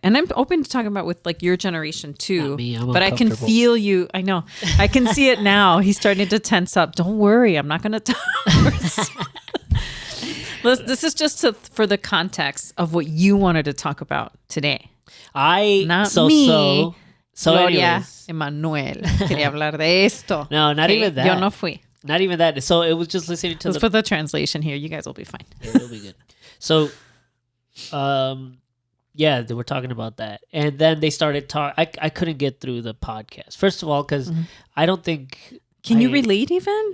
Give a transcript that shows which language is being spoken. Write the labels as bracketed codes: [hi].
[en] And I'm open to talking about it with like your generation too. Not me, but I can feel you. I know. I can see it now. He's starting to tense up. Don't worry. I'm not going to talk. This is just for the context of what you wanted to talk about today. Not me. [es] Gloria Emanuel quería hablar de esto. [en] No, not even that. [es] Yo no fui. [en] Not even that. So it was just listening to Let's put the translation here. You guys will be fine. Yeah, it'll be good. So, yeah, they were talking about that. And then they started talking. I couldn't get through the podcast. First of all, because I don't think... Can you relate even?